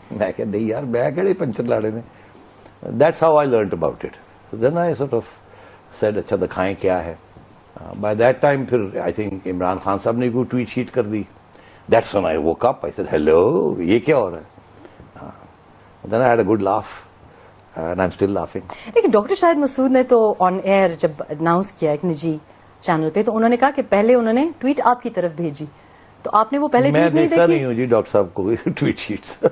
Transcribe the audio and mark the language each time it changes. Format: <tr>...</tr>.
<ur>میں کہ نہیں یار میں کہڑے پنچر لاڑے نے.</ur> <en>That's how I learned about it. Then I sort of said</en> <ur>اچھا دکھائیں کیا ہے.</ur> <en>by that time</en> <ur>پھر</ur> <en>I think Imran Khan صاحب</en> <ur>نے کوئی ٹویٹ شیٹ کر دی.</ur> <en>That's when I woke up. I said, hello,</en> <ur>یہ کیا ہو رہا ہے.</ur> <en>Then I had a good laugh and I'm still laughing.</en> <ur>لیکن ڈاکٹر شاہد مسعود نے تو آن ایئر جب اناؤنس کیا ایک نجی چینل پہ، تو انہوں نے کہا کہ پہلے انہوں نے ٹویٹ آپ کی طرف بھیجی، تو آپ نے وہ پہلے ٹویٹ نہیں دیکھی؟ میں دیکھتا نہیں ہوں جی ڈاکٹر صاحب کو ٹویٹ شیٹس.</ur>